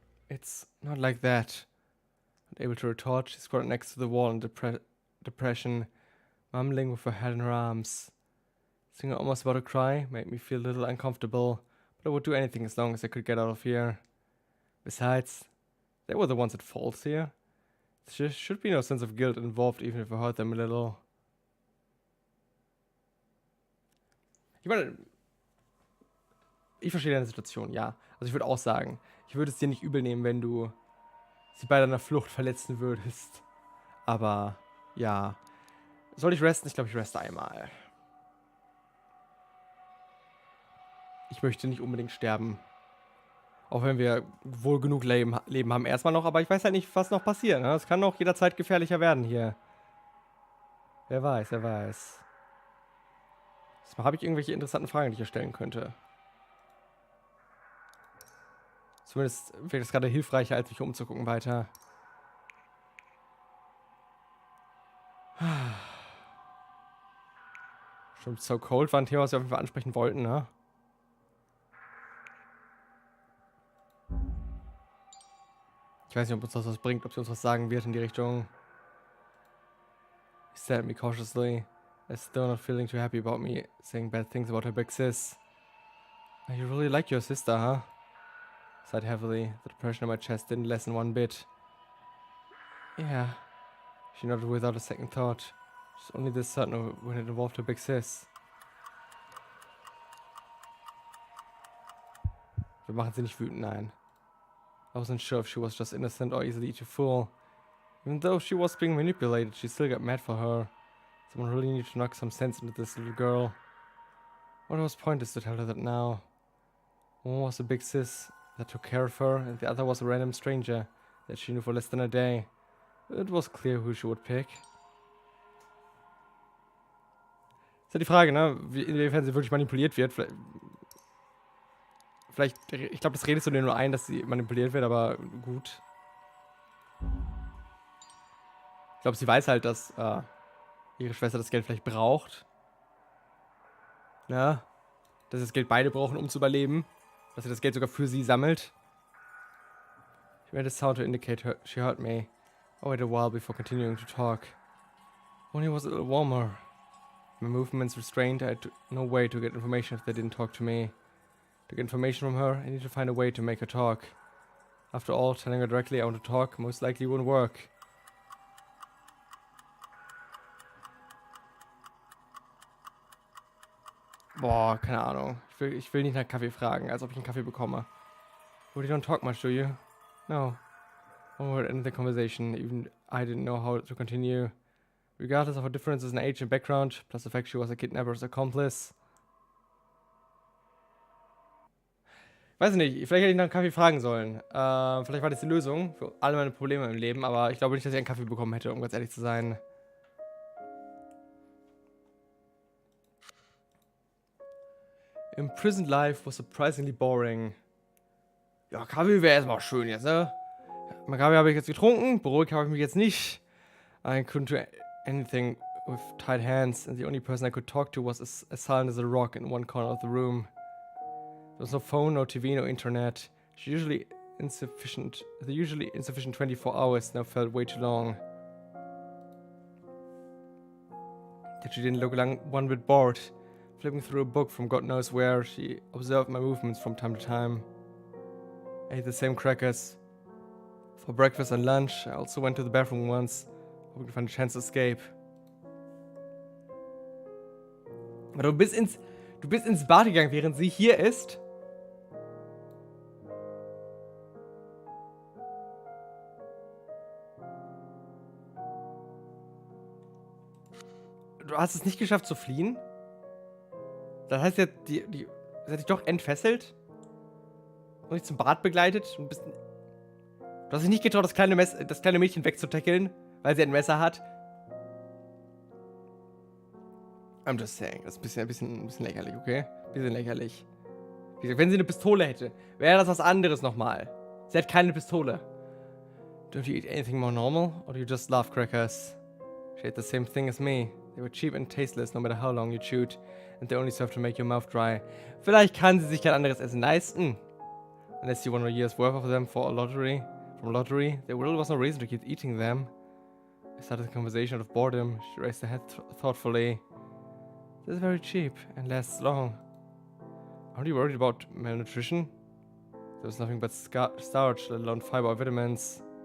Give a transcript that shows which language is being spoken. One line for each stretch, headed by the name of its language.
English: It's not like that. Not able to retort, she squatted next to the wall in depression, mumbling with her head in her arms. Seeing her almost about to cry made me feel a little uncomfortable, but I would do anything as long as I could get out of here. Besides, they were the ones at fault here. There should be no sense of guilt involved, even if I hurt them a little.
German: Ich meine, ich verstehe deine Situation, ja. Also ich würde auch sagen, ich würde es dir nicht übel nehmen, wenn du sie bei deiner Flucht verletzen würdest. Aber, ja. Soll ich resten? Ich glaube, ich reste einmal. Ich möchte nicht unbedingt sterben. Auch wenn wir wohl genug Leben haben erstmal noch, aber ich weiß halt nicht, was noch passiert. Ne? Es kann noch jederzeit gefährlicher werden hier. Wer weiß, wer weiß. Habe ich irgendwelche interessanten Fragen, die ich hier stellen könnte? Zumindest wäre das gerade hilfreicher, als mich umzugucken weiter. Stimmt, So Cold war ein Thema, was wir auf jeden Fall ansprechen wollten, ne? Ich weiß nicht, ob uns das was bringt, ob sie uns was sagen wird in die Richtung.
English: He stared at me cautiously, as though not feeling too happy about me saying bad things about her big sis. You really like your sister, huh? Sighed heavily. The depression in my chest didn't lessen one bit. Yeah. She nodded without a second thought. She's only this certain when it involved her big sis.
German: Wir machen sie nicht wütend, nein.
English: I wasn't sure if she was just innocent or easily to fool. Even though she was being manipulated, she still got mad for her. Someone really needed to knock some sense into this little girl. What was pointless to tell her that now? One was a big sis that took care of her, and the other was a random stranger that she knew for less than a day. It was clear who she would pick.
German: Ist ja die Frage, ne? Inwiefern sie wirklich manipuliert wird. Vielleicht, ich glaube, das redest du dir nur ein, dass sie manipuliert wird, aber gut. Ich glaube, sie weiß halt, dass ihre Schwester das Geld vielleicht braucht. Ja. Dass sie das Geld beide brauchen, um zu überleben. Dass sie das Geld sogar für sie sammelt.
English: She made a sound to indicate she heard me. I waited a while before continuing to talk. Only was a little warmer. My movements restrained, I had no way to get information if they didn't talk to me. To get information from her, I need to find a way to make her talk. After all, telling her directly I want to talk most likely wouldn't work.
German: Boah, keine Ahnung. Ich will nicht nach Kaffee fragen, als ob ich einen Kaffee bekomme.
English: Well, you don't talk much, do you? No. One word ended the conversation, even I didn't know how to continue. Regardless of her differences in age and background, plus the fact she was a kidnapper's accomplice.
German: Weiß nicht, vielleicht hätte ich nach einem Kaffee fragen sollen. Vielleicht war das die Lösung für alle meine Probleme im Leben, aber ich glaube nicht, dass ich einen Kaffee bekommen hätte, um ganz ehrlich zu sein.
English: Imprisoned life was surprisingly boring.
German: Ja, Kaffee wäre erstmal schön jetzt, ne? Mein Kaffee habe ich jetzt getrunken, beruhigt habe ich mich jetzt nicht.
English: I couldn't do anything with tied hands, and the only person I could talk to was as silent as a rock in one corner of the room. There was no phone, no TV, no internet. The usually insufficient 24 hours now felt way too long. Yet she didn't look one bit bored. Flipping through a book from God knows where, she observed my movements from time to time. I ate the same crackers for breakfast and lunch. I also went to the bathroom once, hoping to find a chance to escape.
German: Aber du bist ins Bad gegangen, während sie hier ist? Du hast es nicht geschafft zu fliehen? Das heißt ja, sie hat dich doch entfesselt? Und dich zum Bad begleitet? Du hast dich nicht getraut, das kleine Mädchen wegzutackeln, weil sie ein Messer hat?
English: I'm just saying,
German: das ist ein bisschen lächerlich, okay? Ein bisschen lächerlich. Wie gesagt, wenn sie eine Pistole hätte, wäre das was anderes nochmal. Sie hat keine Pistole.
English: Don't you eat anything more normal? Or do you just love crackers? She ate the same thing as me. They were cheap and tasteless no matter how long you chewed. And they only serve to make your mouth dry.
German: Vielleicht kann sie sich kein anderes Essen leisten.
English: Unless you won a year's worth of them from lottery, there really was no reason to keep eating them. I started the conversation out of boredom. She raised her head thoughtfully. This is very cheap and lasts long. Aren't you worried about malnutrition? There was nothing but starch, let alone fiber or vitamins.